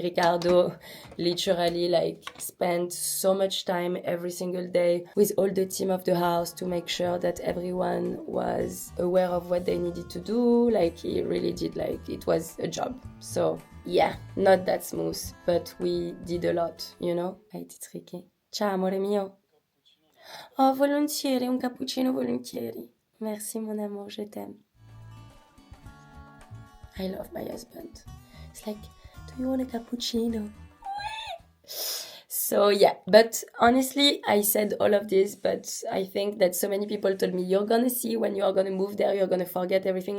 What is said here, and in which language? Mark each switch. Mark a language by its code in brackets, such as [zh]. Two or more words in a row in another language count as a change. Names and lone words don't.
[en] Ricardo literally spent so much time every single day with all the team of the house to make sure that everyone was aware of what they needed to do. He really did, it was a job. So yeah, not that smooth, but we did a lot, Hai dit Ricky. [it] Ciao amore mio. Oh, volentieri, un cappuccino volentieri. [fr] Merci mon amour, je t'aime. [en] I love my husband. It's do you want a cappuccino? So yeah, but honestly, I said all of this, but I think that so many people told me, you're gonna see when you are gonna move there, you're gonna forget everything.